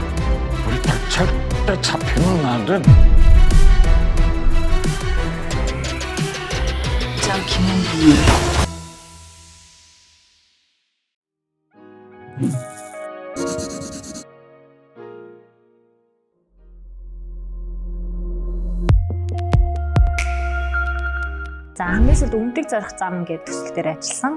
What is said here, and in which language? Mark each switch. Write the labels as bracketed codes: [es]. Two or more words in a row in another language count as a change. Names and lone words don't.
[ko] 우리 딸 절대 잡히면 안 돼. 장 김현기. [mn] За хамгийн сүүлд Өмнөдөг зорих зам гэдэг төсөл дээр ажилласан.